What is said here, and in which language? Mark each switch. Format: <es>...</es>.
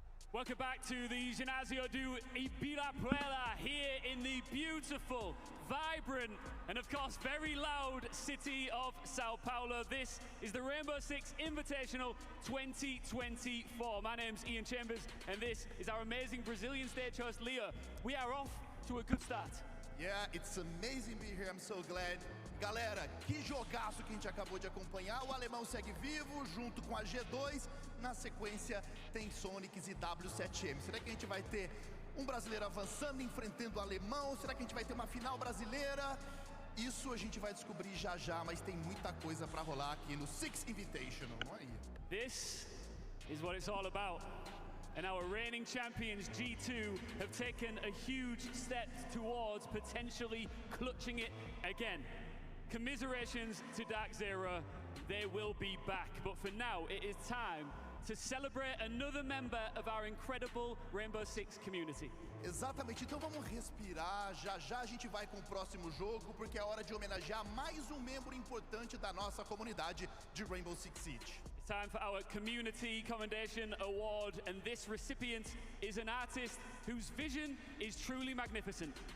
<en>Welcome back to the Ginásio do Ibirapuera here in the beautiful, vibrant, and of course very loud city of Sao Paulo. This is the Rainbow Six Invitational 2024. My name's Ian Chambers and this is our amazing Brazilian stage host, Leah. We are off to a good start. Yeah, it's amazing being here. I'm so glad.</en> <pt>Galera, que jogaço que a gente acabou de acompanhar. O alemão segue vivo, junto com a G2. Na sequência, tem Sonics e W7M. Será que a gente vai ter um brasileiro avançando, enfrentando o alemão? Será que a gente vai ter uma final brasileira? Isso a gente vai descobrir já já, mas tem muita coisa pra rolar aqui no Six Invitational. Aí.</pt> <en>This is what it's all about. And our reigning champions, G2, have taken a huge step towards potentially clutching it again. Commiserations to Dark Zero, they will be back. But for now, it is time to celebrate another member of our incredible Rainbow Six community.</en> <pt>Exatamente, então vamos respirar, já já a gente vai com o próximo jogo, porque é hora de homenagear mais um membro importante da nossa comunidade de Rainbow Six Siege.</pt> <en>It's time for our Community Commendation Award, and this recipient is an artist whose vision is truly magnificent.</en>